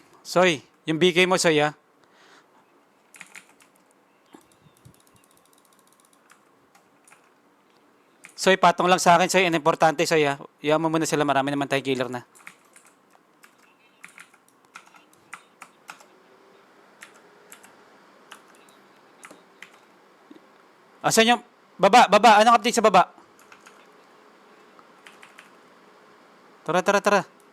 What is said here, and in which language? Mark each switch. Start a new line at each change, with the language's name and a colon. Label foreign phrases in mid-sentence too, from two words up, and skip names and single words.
Filipino: Soy, yung BK mo, Soy, ah. Soy, patong lang sa akin, Soy. Ang importante, Soy, ah. Iyan mo muna sila. Marami naman tayo killer na. Asan yung... Baba, baba. Anong update sa baba? Tara, tara, tara.